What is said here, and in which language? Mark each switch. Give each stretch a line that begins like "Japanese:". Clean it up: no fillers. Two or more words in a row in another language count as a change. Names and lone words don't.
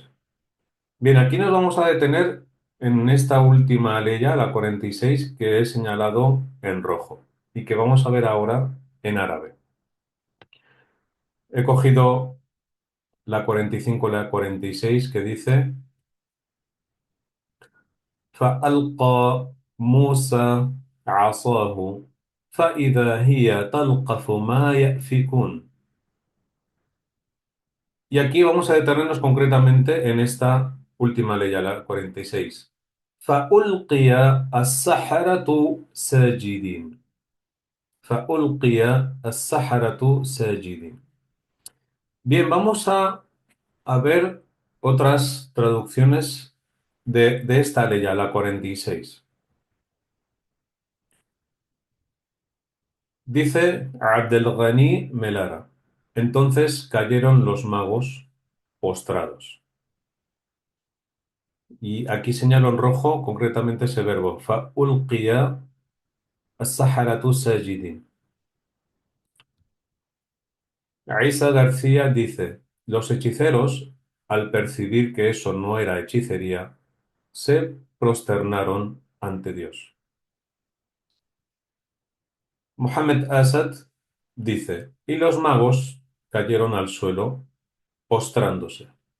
Spanish: Bien, aquí nos vamos a detener en esta última aleya, la 46, que he señalado en rojo y que vamos a ver ahora en árabe. He cogido la 45 y la 46 que dice
Arabic: فألقى موسى عصاه فإذا هي تلقف ما يأفكون.
Spanish: Y aquí vamos a detenernos concretamente en esta última ley, la 46.
Arabic: فألقي السحرة ساجدين. فألقي السحرة ساجدين.
Spanish: Bien, a ver otras traducciones de esta ley, la 46. Dice Abdelghani Melara. Entonces cayeron los magos postrados. Y aquí señalo en rojo concretamente ese verbo.
Arabic: فَأُلْقِيَ السَّحَرَةُ سَاجِدِينَ.
Spanish: Isa García dice, los hechiceros, al percibir que eso no era hechicería, se prosternaron ante Dios. Mohamed Asad dice, y los magos cayeron al suelo postrándose.